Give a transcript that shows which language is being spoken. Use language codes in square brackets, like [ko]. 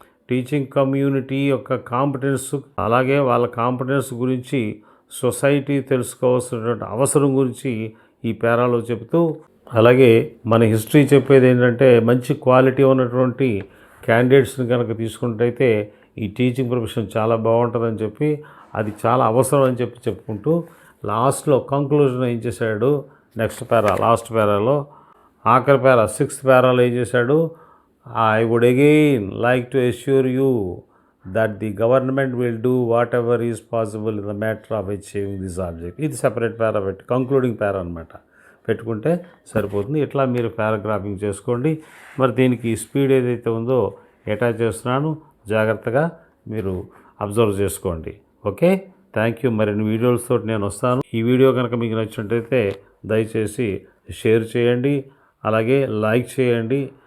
[te] Teaching community యొక్క competence, అలాగే వాళ్ళ కాంపిటెన్స్ గురించి సొసైటీ తెలుసుకోవాల్సినటువంటి అవసరం గురించి ఈ పారాలో చెబుతూ, అలాగే మన హిస్టరీ చెప్పేది ఏంటంటే, మంచి క్వాలిటీ ఉన్నటువంటి క్యాండిడేట్స్ని కనుక తీసుకుంటైతే ఈ టీచింగ్ ప్రొఫెషన్ చాలా బాగుంటుందని చెప్పి, అది చాలా అవసరం అని చెప్పుకుంటూ లాస్ట్లో కంక్లూజన్ ఏం చేశాడు, నెక్స్ట్ పారా, లాస్ట్ పారాలో ఆఖరి పారా 6th పారాలో ఏం చేశాడు, [en] I would again like to assure you that the government will do whatever is possible in the matter of achieving this object. [te] ఇది సెపరేట్ పారా పెట్టి కంక్లూడింగ్ పారా అనమాట పెట్టుకుంటే సరిపోతుంది. ఇట్లా మీరు పారాగ్రాఫింగ్ చేసుకోండి. మరి దీనికి స్పీడ్ ఏదైతే ఉందో అటాచ్ చేస్తున్నాను, జాగ్రత్తగా మీరు అబ్జర్వ్ చేసుకోండి. Okay, thank you. మరిన్ని వీడియోలతో నేను వస్తాను. ఈ వీడియో కనుక మీకు నచ్చినట్టయితే దయచేసి షేర్ చేయండి, అలాగే లైక్ చేయండి.